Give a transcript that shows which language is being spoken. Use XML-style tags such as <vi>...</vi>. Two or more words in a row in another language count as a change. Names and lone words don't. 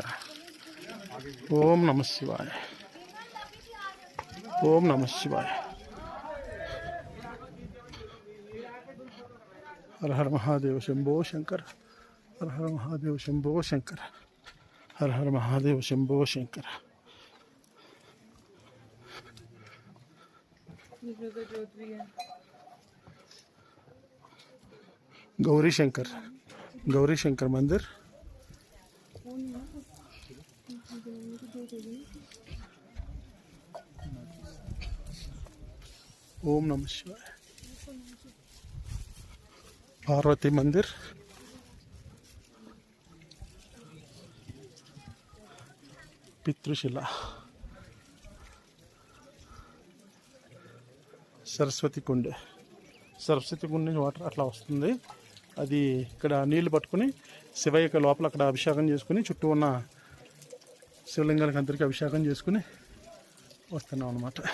<sa>ఓం నమ శివాయ, ఓం నమ శివాయ. హర హర మహాదేవ శంభో శంకర. హర హర మహాదేవ శంభో శంకర. హర హర మహాదేవ శంభో శంకర.</sa> <hi>गौरी शंकर मंदिर.</hi> <sa>ओम नमः शिवाय.</sa> <hi>पार्वती मंदिर. पितृशिला.</hi> <te>సరస్వతి కుండ నుంచి వాటర్ అట్లా వస్తుంది. అది ఇక్కడ నీళ్లు పట్టుకుని శివయ్యకి లోపల అక్కడ అభిషేకం చేసుకుని చుట్టూ ఉన్న శివలింగానికి అందరికీ అభిషేకం చేసుకుని వస్తున్నాం అన్నమాట.</te>